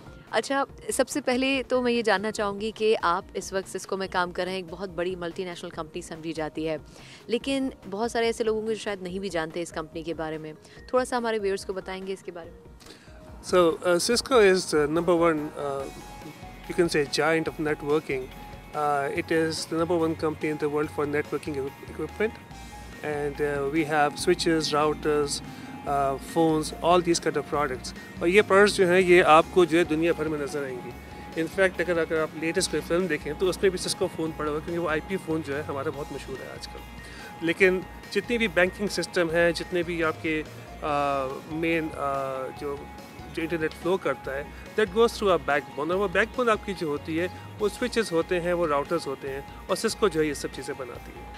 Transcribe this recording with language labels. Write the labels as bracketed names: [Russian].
[Urdu] اچھا, سب سے پہلے تو میں یہ جاننا چاہوں گی کہ آپ اس وقت سسکو میں کام کر رہے ہیں, ایک بہت بڑی ملٹی نیشنل کمپنی سمجھی جاتی ہے لیکن بہت سارے ایسے لوگوں کو جو شاید نہیں بھی جانتے اس کمپنی کے بارے میں, تھوڑا سا ہمارے ویورز کو بتائیں گے اس کے بارے میں. [English] So Cisco is number one, you can say giant of networking. It is the number one company in the world for networking equipment, and we have switches, routers, phones, all these kind of products. [Urdu] اور یہ products جو ہیں یہ آپ کو جو ہے دنیا بھر میں نظر آئیں گی. انفیکٹ اگر آپ لیٹسٹ کوئی فلم دیکھیں تو اس میں بھی سسکو فون پڑا ہوا ہے کیونکہ وہ آئی پی فون جو ہے ہمارا بہت مشہور ہے آج کل. لیکن جتنی بھی بینکنگ سسٹم ہے, جتنے بھی آپ کے مین جو انٹرنیٹ فلو کرتا ہے, [English] that goes through backbone, [Urdu] اور وہ بیک بون آپ کی جو ہوتی ہے وہ سوئچز ہوتے ہیں, وہ راؤٹرز ہوتے ہیں, اور سسکو جو ہے یہ سب چیزیں بناتی ہے.